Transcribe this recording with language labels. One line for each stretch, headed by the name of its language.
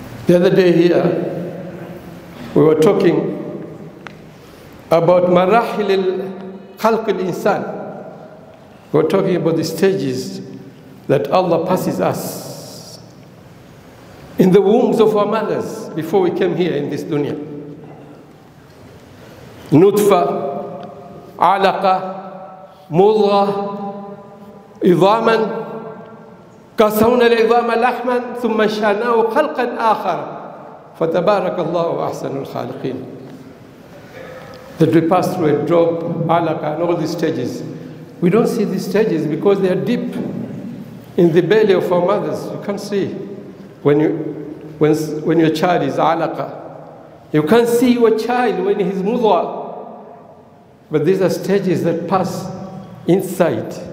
English: The other day here, we were talking about marahil al-khalq al-insan. We were talking about the stages that Allah passes us in the wombs of our mothers before we came here in this dunya.
Arabic: Nutfa, alaqa, mudgha, idhaman, كسونا العظام لحما ثم شاناه خلقا آخر فتبارك الله أحسن الخالقين.
English: That we pass through a drop, alaqa, and all these stages. We don't see these stages because they are deep in the belly of our mothers. You can't see when your child is alaqa. You can't see your child when he's mudgha. But these are stages that pass inside.